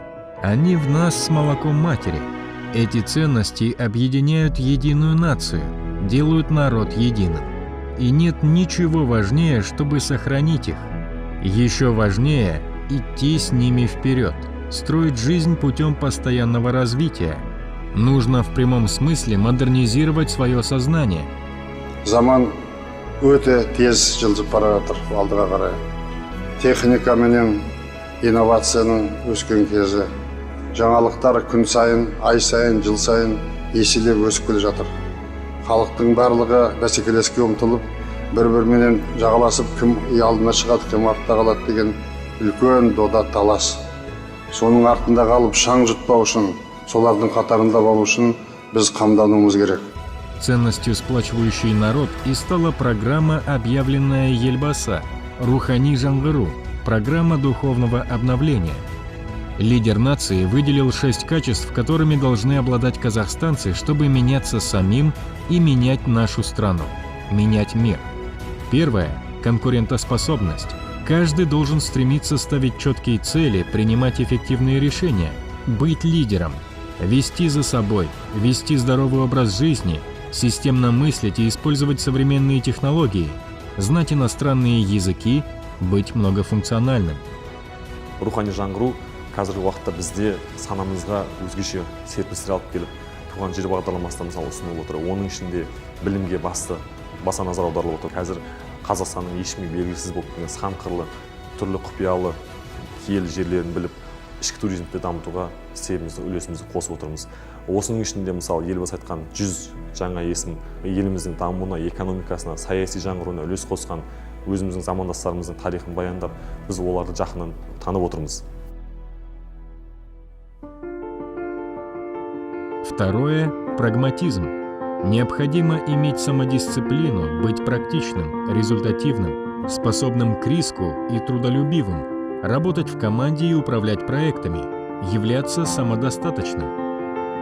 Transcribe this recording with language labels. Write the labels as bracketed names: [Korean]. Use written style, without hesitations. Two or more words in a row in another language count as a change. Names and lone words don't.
[Russian] Они в нас с молоком матери. Эти ценности объединяют единую нацию, делают народ единым. И нет ничего важнее, чтобы сохранить их. Еще важнее – идти с ними вперед, строить жизнь путем постоянного развития. Нужно в прямом смысле модернизировать свое сознание. [Kazakh] Заман өте тез жылжып бара жатыр алдыға қарай. Техника менен инновацияның өскен кезі. Жаңалықтар күн сайын, ай сайын, жыл сайын еселеп өсіп келе жатыр. Халықтың барлығы бәсекелеске ұмтылып, бір-бірімен жағаласып, кім алдына шығады, кім артта қалады деген үлкен дода талас. Соның артында қалып шаң жұтпау үшін, солардың қатарында болу үшін біз қамдануымыз керек. [Russian] Ценностью, сплачивающей народ, и стала программа, объявленная Елбасы «Рухани жаңғыру», программа духовного обновления. Лидер нации выделил 6 качеств, которыми должны обладать казахстанцы, чтобы меняться самим и менять нашу страну, менять мир. Первое – конкурентоспособность. Каждый должен стремиться ставить четкие цели, принимать эффективные решения, быть лидером, вести за собой, вести здоровый образ жизни, системно мыслить и использовать современные технологии, знать иностранные языки, быть многофункциональным. [Kazakh] Рухани жаңғыру қазіргі уақытта бізде санамызға өзгеше серпілістер алып келіп, туған жер бағдарламасында мысалы ұсынылып отыр. Оның ішінде білімге баса назар аударылып отыр. Қазір Қазақстанның ешкімге белгісіз болып келген сан қырлы, түрлі құпиялы киелі жерлерін біліп, ішкі туризмді дамытуға себебімізді, үлесімізді қосып отырмыз. Осының ішінде мысалы елбасы айтқан 100 жаңа есім еліміздің дамуына, экономикасына, саяси жаңғыруына үлес қосқан, өзіміздің замандастарымыздың тарихын баяндап, біз оларды жақыннан танып отырмыз. [Russian] Второе – прагматизм. Необходимо иметь самодисциплину, быть практичным, результативным, способным к риску и трудолюбивым, работать в команде и управлять проектами, являться самодостаточным.